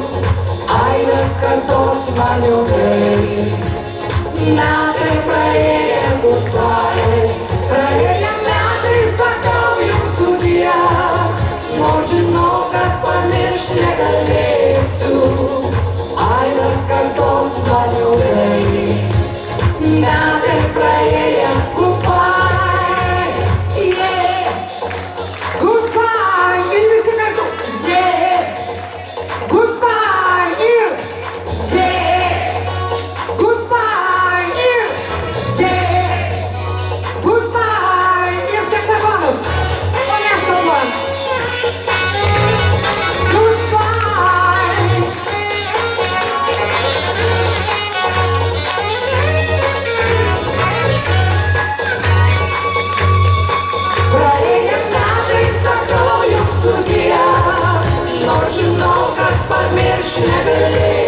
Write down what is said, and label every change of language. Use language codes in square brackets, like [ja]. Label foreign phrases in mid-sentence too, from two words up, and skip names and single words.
[lt] Aidas kartos man ilgai, metai praėję goodbye. Praėję metai, sakau jums sudie, nors žinau, kad pamiršt negalėsiu. Aidas kartos man ilgai, metai praėję goodbye. [en] Yeah! Goodbye! [lt] Ir visi kartu! [en] Yeah! Goodbye! Ir yeah! Goodbye! Ir yeah! Goodbye! [lt] Ir saksofonus! O ne kalbant! Goodbye! Praėjęs metai, sakau jums sudie, nors žinau, kad pamiršt negalėsiu.